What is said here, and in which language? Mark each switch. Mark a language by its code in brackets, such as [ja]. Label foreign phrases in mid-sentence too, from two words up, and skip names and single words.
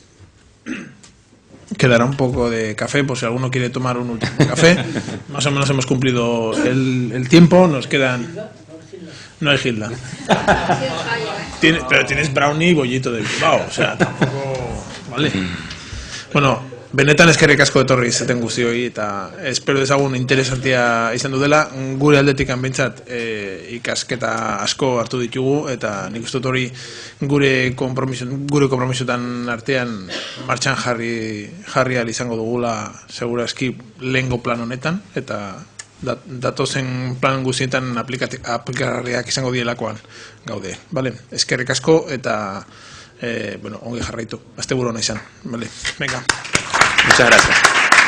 [es] Quedará un poco de café por si alguno quiere tomar un último café. Más o menos hemos cumplido el tiempo. Nos quedan... No hay Gilda. Pero tienes brownie y bollito de Bilbao. O sea, tampoco... Vale. [eu] Bueno, benetan eskerrik asko etorri izaten guztioi eta espero dezagun interesantia izan dudela. Gure aldetikan behintzat ikasketa asko hartu ditugu eta nik uste dut hori gure konpromisotan artean martxan jarri ahal izango dugula segurazki lehengo plan honetan eta datozen plan guztietan aplikagarriak izango dielakoan gaude. Vale? Eskerrik asko eta ongi jarraitu. Asteburu ona izan. [es] Vale. Venga. Muchas gracias.